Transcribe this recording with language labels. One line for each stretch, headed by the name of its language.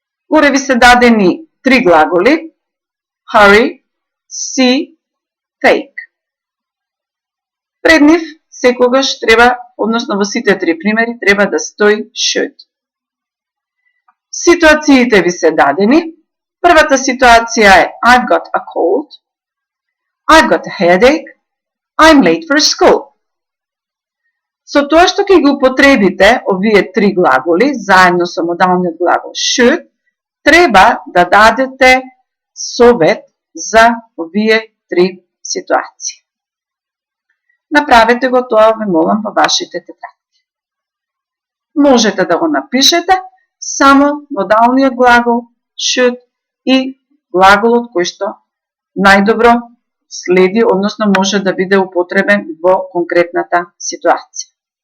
Macedonian: Горе ви се дадени три глаголи: hurry, see, take. Пред нив секогаш треба, односно во сите три примери, треба да стои should. Ситуациите ви се дадени. Првата ситуација е
English: I've got a cold, I've got a headache, I'm late for school.
Macedonian: Со тоа што ќе ги употребите овие три глаголи, заедно со модалниот глагол should, треба да дадете совет за овие три ситуации. Направете го тоа, ве молам, во вашите тетрадки. Можете да го напишете само модалниот глагол should и глаголот кој што најдобро следи, односно може да биде употребен во конкретната ситуација.